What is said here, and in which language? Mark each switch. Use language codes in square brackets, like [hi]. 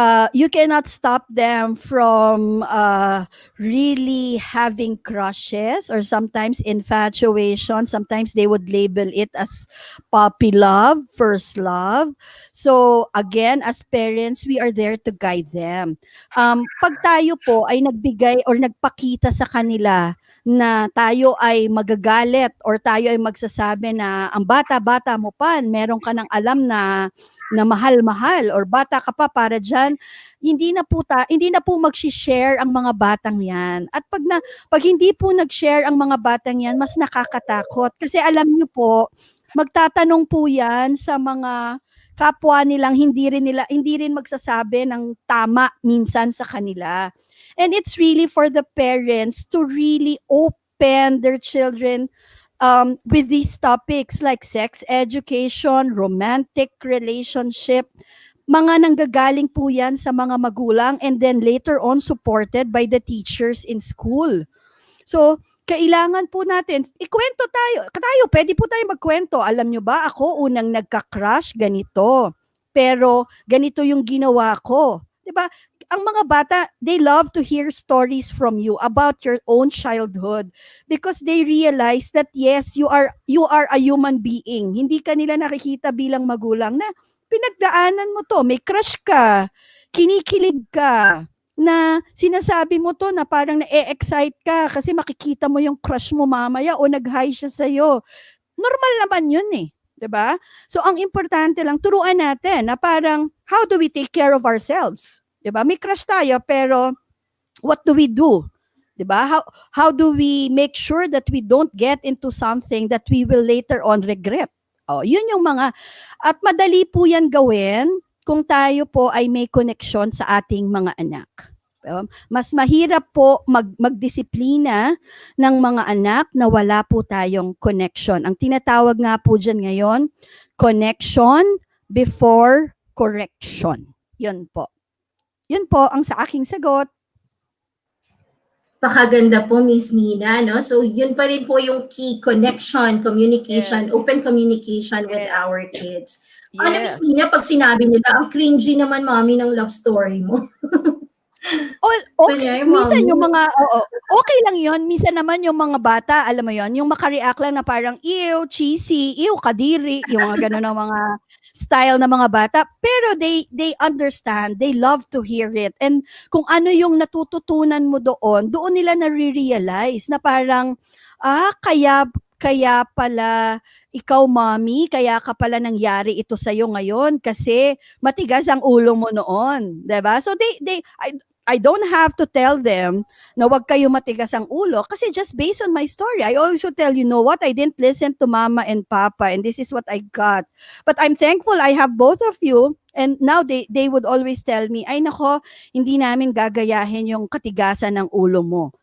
[en] You cannot stop them from really having crushes or sometimes infatuation. Sometimes they would label it as puppy love, first love. So again, as parents, we are there to guide them. [tl] Pag tayo po ay nagbigay or nagpakita sa kanila na tayo ay magagalit or tayo ay magsasabi na ang bata-bata mo pa, meron ka ng alam na mahal-mahal or bata ka pa para diyan, hindi na po magshi-share ang mga batang 'yan. At pag hindi po nag-share ang mga batang 'yan, mas nakakatakot kasi alam niyo po magtatanong po yan sa mga kapwa nilang hindi rin magsasabi ng tama minsan sa kanila. [en] And it's really for the parents to really open their children with these topics like sex education, romantic relationship. [tl] Mga nanggagaling po yan sa mga magulang [en] and then later on supported by the teachers in school. [tl] So, kailangan po natin, ikwento tayo. Pwede po tayo magkwento. Alam nyo ba, ako unang nagka-crush ganito. Pero ganito yung ginawa ko. 'Di ba? Ang mga bata, [en] they love to hear stories from you about your own childhood because they realize that yes, you are a human being. [tl] Hindi ka nila nakikita bilang magulang na pinagdaanan mo to, may crush ka, kinikilig ka, na sinasabi mo to na parang na-excite ka kasi makikita mo yung crush mo mamaya o nag-hi siya sa'yo. Normal naman yun eh. 'Di ba? So, ang importante lang, turuan natin na parang, [en] how do we take care of ourselves? [tl] 'Di ba? May crush tayo, pero [en] what do we do? [tl] 'Di ba? [en] How do we make sure that we don't get into something that we will later on regret? [tl] Oh, yun yung mga, at madali po yan gawin kung tayo po ay may connection sa ating mga anak. Mas mahirap po magdisiplina ng mga anak na wala po tayong connection. Ang tinatawag nga po dyan ngayon, [en] connection before correction. [tl] Yun po. Yun po ang sa aking sagot. Pakaganda po, Miss Nina, no? [en] So, [tl] yun pa rin po yung [en] key, connection, communication, open communication with our kids. [tl] Ano, Miss Nina, pag sinabi nila, ang cringy naman, mami, ng love story mo. Okay, minsan yung mga, okay lang yun. Minsan naman yung mga bata, alam mo yun, yung makareact lang na parang, ew, cheesy, ew, kadiri, yung mga gano'n ng mga style ng mga bata. [en] Pero they understand, they love to hear it. [tl] And kung ano yung natututunan mo doon nila nare-realize na parang, kaya pala ikaw, mommy, kaya ka pala nangyari ito sa'yo ngayon kasi matigas ang ulo mo noon. Diba? [en] So I don't have to tell them [tl] na wag kayo matigas ang ulo [en] kasi just based on my story, I also tell you know what, I didn't listen to mama and papa and this is what I got. But I'm thankful I have both of you and now they would always tell me, [tl] ay nako, hindi namin gagayahin yung katigasan ng ulo mo.